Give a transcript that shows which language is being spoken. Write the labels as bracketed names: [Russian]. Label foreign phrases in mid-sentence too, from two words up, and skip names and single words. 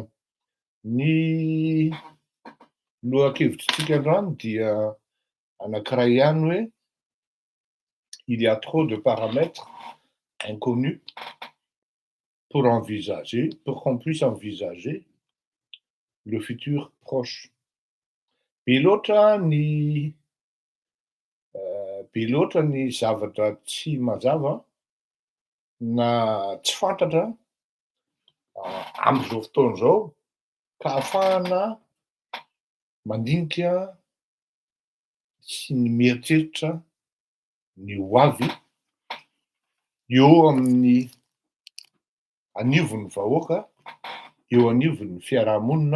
[Malagasy] Ny lohakevitrintsika androany dia anankiray ihany hoe [French] il y a trop de paramètres inconnus pour qu'on puisse envisager le futur proche. [Malagasy] Be loatra ny zavatra tsy mazava na tsy fantatra amin'izao fotoana izao ka ahafahana mandinika sy ny mieritreritra ny ho avy eo amin'ny anivon'ny vahoaka, eo anivon'ny fiarahamonina.